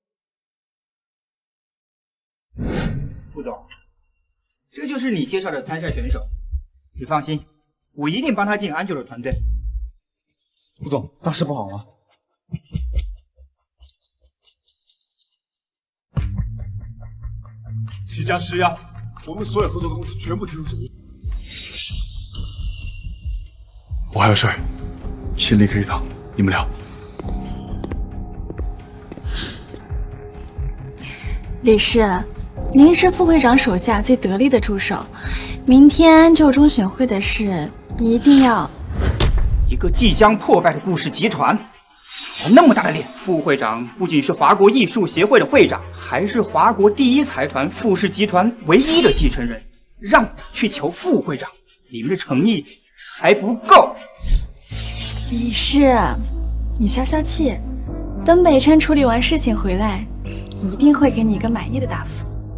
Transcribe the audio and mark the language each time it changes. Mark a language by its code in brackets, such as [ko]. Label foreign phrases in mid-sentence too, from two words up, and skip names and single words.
[zh] 顧總，這就是你介紹的參賽選手，你放心，我一定幫他進安九的團隊。顧總，大事不好了！即將施压，我们所有合作公司全部提出整理。我还有事儿，先离开一趟，你们聊。李氏，您是副会長手下最得力的助手，明天就中选会的事，你一定要。一个即将破败的顾氏集团，有那麼大的臉！副會長不僅是華國藝術協會的會長，還是華國第一財團傅氏集團唯一的繼承人。讓我去求副會長，你們的誠意還不夠。李氏，你消消氣，等北辰處理完事情回來，一定會給你一個滿意的答覆。